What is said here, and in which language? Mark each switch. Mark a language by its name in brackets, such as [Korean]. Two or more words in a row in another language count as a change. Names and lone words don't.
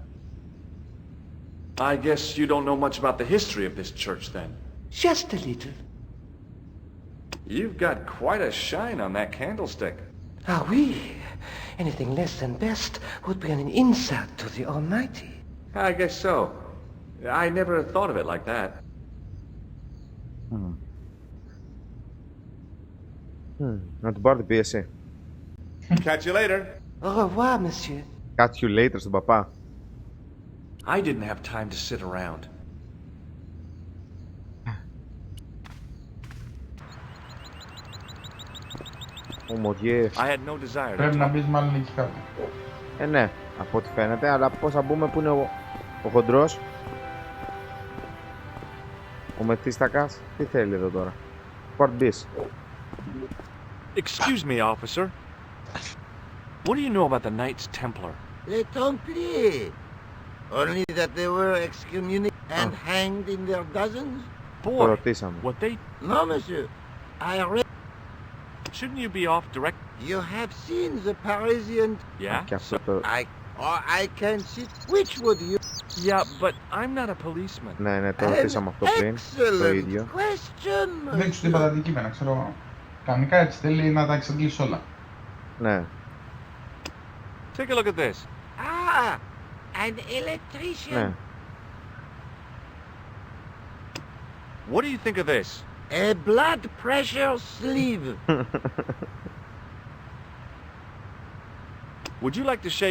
[English] I guess you don't know much about the history of this church, then. Just a little. You've got quite a shine on that candlestick. [French] Ah oui. [English] Anything less than best would be an insult to the Almighty. I guess so. I never thought of it like that. [Greek] Να του πάρω την πίεση. [English] Catch you later. [French] Au revoir, monsieur. [English] Catch you later [Greek] στον παπά. [English] I didn't have time to sit around. I had no desire. [Greek] Πρέπει να μπεις μάλλον εκεί κάτω. Ναι, από ό,τι φαίνεται, αλλά πώς θα μπούμε, που είναι ο χοντρός. Ο Μεθύστακας, τι θέλει εδώ τώρα. Port bis. [English] Excuse me, officer. What do you know about the Knights Templar? [French] Les Templiers. [English] Only that they were excommunicated and hanged in their dozens? Boy, what they... No, monsieur. I read... Shouldn't you be off direct? You have seen the Parisian... Yeah? I can see... Which would you... Yeah, but I'm not a policeman. [Greek] Ναι, το ρωτήσαμε αυτό πριν. Το ίδιο. Δεν τους είπα τα αντικείμενα, ξέρω εγώ. Κανονικά έτσι θέλει να τα εξαντλήσει όλα. Ναι. [English] Take a look at this. Ah, an electrician. [Greek] Ναι. [English] What do you think of this? A blood pressure sleeve. Would you like to shake?